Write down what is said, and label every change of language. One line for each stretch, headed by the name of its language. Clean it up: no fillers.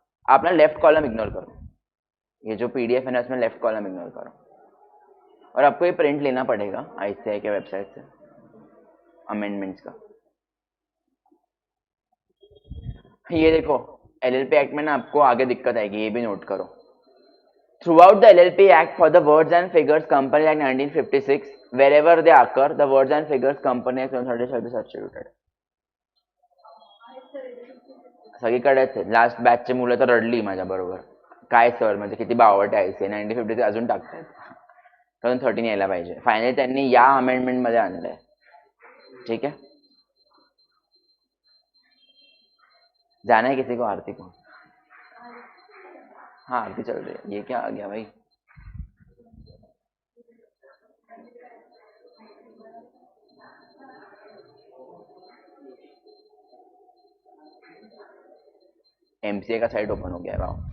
Hindi: आप ना left column ignore करो, ये जो पीडीएफ है ना उसमें लेफ्ट कॉलम इग्नोर करो, और आपको ये प्रिंट लेना पड़ेगा आईसीआई के वेबसाइट से अमेंडमेंट्स का. ये देखो एलएलपी एक्ट में ना आपको आगे दिक्कत आएगी, ये भी नोट करो.
English: Throughout the LLP Act, for the words and figures Company Act 1956, wherever they occur, the words and figures Company Act 130 shall be substituted.
Marathi: सगळीकडेच आहे. लास्ट बॅचचे मुलं तर रडली माझ्या बरोबर, काय सर म्हणजे किती बावट आहे. 1950 अजून टाकतायत, 2013 यायला पाहिजे. फायनली त्यांनी या अमेंडमेंट मध्ये आणलंय.
Hindi: ठीक है, जाना है किसी को आरती को? हाँ आरती चल रही है. ये क्या आ गया भाई, एमसीए का साइट ओपन हो गया है.